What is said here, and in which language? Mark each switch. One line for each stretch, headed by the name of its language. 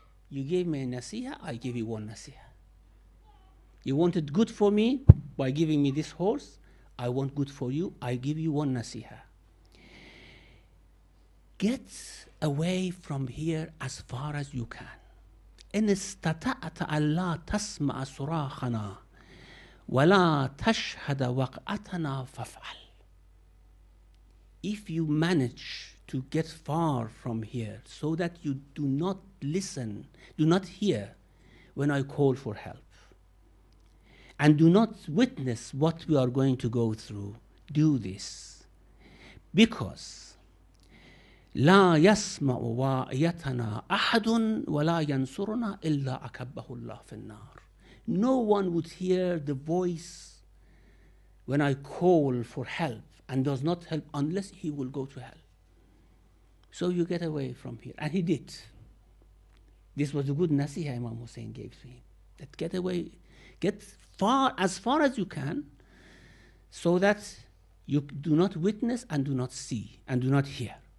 English: You gave me a nasiha, I give you one nasiha. You wanted good for me by giving me this horse. I want good for you. I give you one nasiha. Get away from here as far as you can.
Arabic: إن استطعت ألا تسمع صراخنا ولا تشهد وقعتنا فافعل.
English: If you manage to get far from here so that you do not listen, do not hear when I call for help, and do not witness what we are going to go through, do this. Because
Arabic: لا يسمع واعيتنا أحد ولا ينصرنا إلا أكبه الله في النار.
English: No one would hear the voice when I call for help and does not help unless he will go to hell. So you get away from here. And he did. This was a good nasiha Imam Hussein gave to him. That get away, get as far as you can, so that you do not witness and do not see and do not hear.